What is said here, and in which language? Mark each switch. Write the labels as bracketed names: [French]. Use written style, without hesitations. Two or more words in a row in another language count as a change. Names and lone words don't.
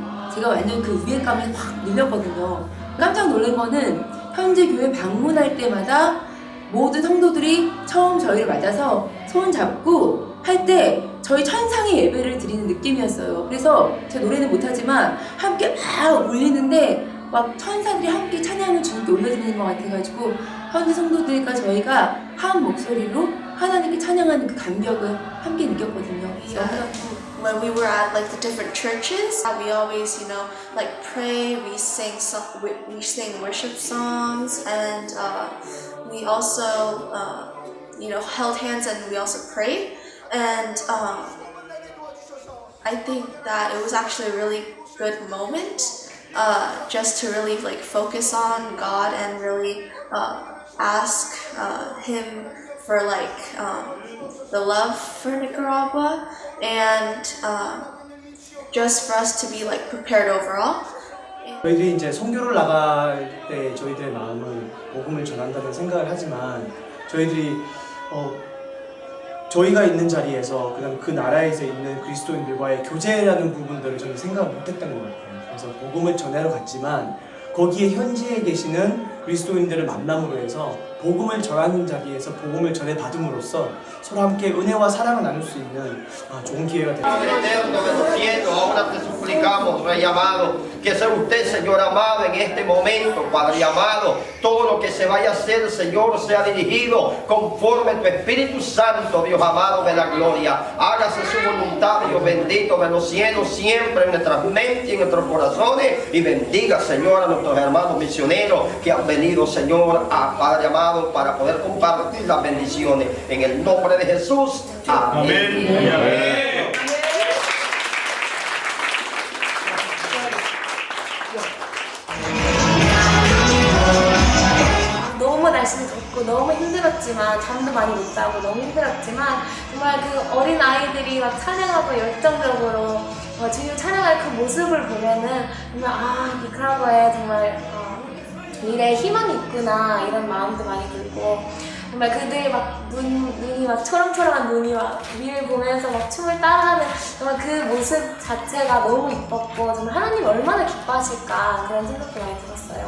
[Korean] 제가 완전 그 위압감에 확 밀렸거든요. 깜짝 놀란 거는 현재 교회 방문할 때마다 모든 성도들이 처음 저희를 맞아서 손 잡고 할 때 저희 천상의 예배를 드리는 느낌이었어요. 그래서 제가 노래는 못하지만 함께 막 울리는데 막 천사들이 함께 찬양을 주님께 올려드리는 것 같아가지고 현지 성도들과 저희가 한 목소리로 하나님께 찬양하는 그 감격을 함께 느꼈거든요. [English] when we were at like the different churches, we always, like pray. We sing worship songs, and we also, held hands and we also prayed. And I think that it was actually a really good moment, just to really like focus on God and really ask Him for like the love for Nicaragua, and just for us to be like prepared overall. [Korean] 저희들이 이제 선교를 나갈 때 저희들의 마음은 복음을 전한다는 생각을 하지만 저희들이 저희가 있는 자리에서 그다음 그 나라에서 있는 그리스도인들과의 교제라는 부분들을 저는 생각을 못했던 것 같아요. 그래서 복음을 전하러 갔지만 거기에 현지에 계시는 그리스도인들을 만남으로 해서 복음을 전하는 자리에서 복음을 전해 받음으로써 서로 함께 은혜와 사랑을 나눌 수 있는 좋은 기회가 됩니다. [Spanish] Ahora te suplicamos, Rey amado, que sea usted, Señor amado, en este momento, Padre amado, todo lo que se vaya a hacer, Señor, sea dirigido conforme tu Espíritu Santo, Dios amado de la gloria. Hágase su voluntad, Dios bendito de los cielos, siempre en nuestras mentes y en nuestros corazones, y bendiga, Señor, a nuestros hermanos misioneros que han venido, Señor, a Padre amado, para poder compartir las bendiciones. En el nombre de Jesús. Amén. Amén. Amén. [Korean] 너무 날씨도 덥고 너무 힘들었지만 잠도 많이 못 자고 너무 힘들었지만 정말 그 어린 아이들이 막 찬양하고 열정적으로 주님 찬양할 그 모습을 보면은 정말 니카라과에 정말 미래에 희망이 있구나 이런 마음도 많이 들고 정말 그들이 막 눈이 막 초롱초롱한 눈이 막 위를 보면서 막 춤을 따라하는 정말 그 모습 자체가 너무 이뻤고 정말 하나님 얼마나 기뻐하실까 그런 생각도 많이 들었어요.